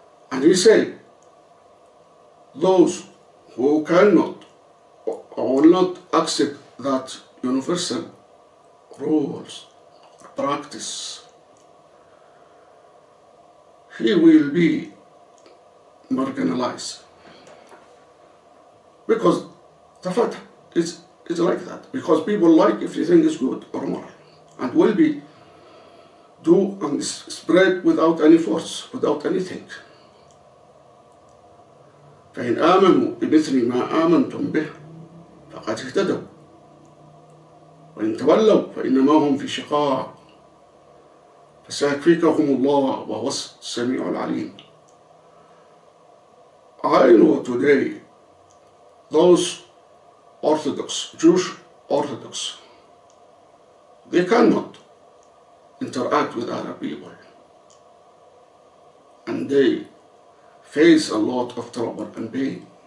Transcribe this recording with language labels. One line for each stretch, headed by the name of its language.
English: And He said, those who cannot or will not accept that universal rules, practice, he will be marginalized. Because the fact is like that. Because people like everything is good or moral, and will be do and spread without any force, without anything.
Arabic: فإن آمنوا بمثل ما آمنتم به فقد اهتدوا وإن تولوا فإنما هم في شقاق فسيكفيكهم الله وهو السميع العليم.
English: I know today those Orthodox, Jewish Orthodox, they cannot interact with other people, and they face a lot of trouble and pain.